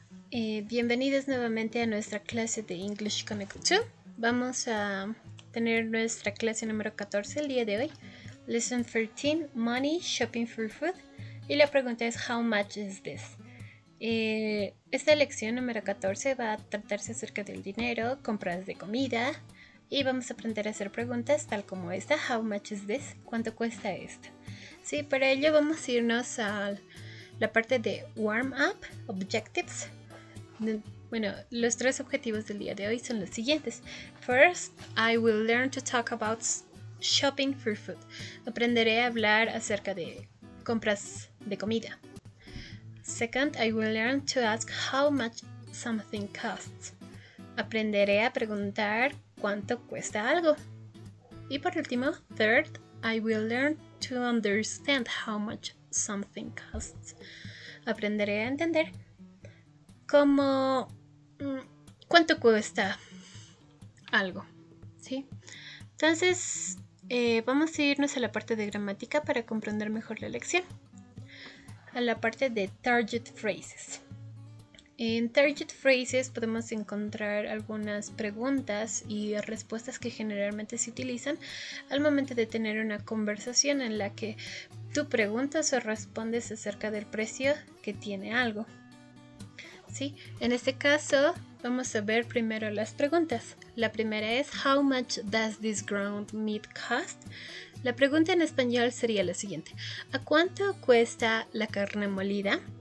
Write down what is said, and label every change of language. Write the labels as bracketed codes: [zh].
[es] Bienvenidos nuevamente a nuestra clase de English Connect 2. Vamos a tener nuestra clase número 14 el día de hoy. [en] Lesson 13, Money, Shopping for Food. [es] Y la pregunta es, [en] how much is this? [es] Esta lección número 14 va a tratarse acerca del dinero, compras de comida. Y vamos a aprender a hacer preguntas tal como esta, [en] how much is this? [es] ¿Cuánto cuesta esto? Sí, para ello vamos a irnos a la parte de warm up, objectives. Bueno, los tres objetivos del día de hoy son los siguientes. [en] First, I will learn to talk about shopping for food. [es] Aprenderé a hablar acerca de compras de comida. [en] Second, I will learn to ask how much something costs. [es] Aprenderé a preguntar cuánto cuesta algo. Y por último, [en] third, I will learn to understand how much something costs. [es] Aprenderé a entender cuánto cuesta algo, ¿sí? Entonces, vamos a irnos a la parte de gramática para comprender mejor la lección. A la parte de target phrases. En target phrases podemos encontrar algunas preguntas y respuestas que generalmente se utilizan al momento de tener una conversación en la que tú preguntas o respondes acerca del precio que tiene algo. ¿Sí? En este caso vamos a ver primero las preguntas. La primera es [en] how much does this ground meat cost? [es] La pregunta en español sería la siguiente: ¿a cuánto cuesta la carne molida?